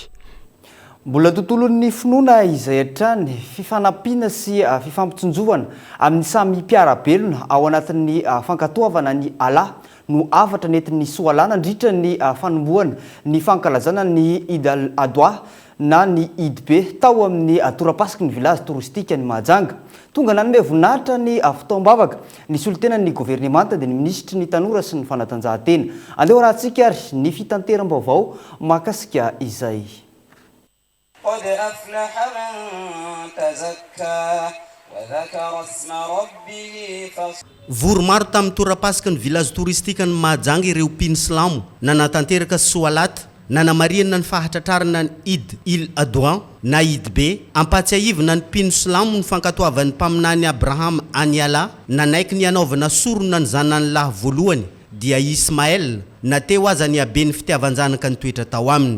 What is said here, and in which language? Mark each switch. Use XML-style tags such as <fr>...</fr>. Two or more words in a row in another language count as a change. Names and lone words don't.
<mg>Mbola tontolon'ny finoana izay hatrany fifanampiana sy fifampitsinjovana amin'ny samy mpiara-belona ao anatin'ny fankatoavana ny ala no avatra nentin'ny soalana ndritra ny fanombohana ny fankalazana ny Eid al-Adha na ny Eid be tao amin'ny torapasika ny</mg> <fr>village touristique</fr> <mg>ny Mahajanga. Tonga nanome voninahitra ny fotoam-bavaka ny solitenan'ny gouvernemanta dia ny ministry ny tanora sy ny fanatanjahantena. Andeo rahantsika ary ny fitanteram-baovao mahakasika izay.</mg> <ar>قد أفلح من تزكى وذكر اسم ربه</ar> <mg>Vory maro tamin'ny torapasika ny</mg> <fr>village touristique</fr> <mg>ny Mahajanga ireo mpino silamo nanatanteraka soalata nanamariana ny fahatratrarana ny Eid al-Adha na Eid be ampatsiahivina ny mpino silamo ny fankatoavan'ny mpaminany Abraham Aniala nanaiky ny anaovana sorona ny zanany lahy voalohany dia Ismaël nateo aza ny abeny fitiavan-janaka ny toetra tao aminy.</mg>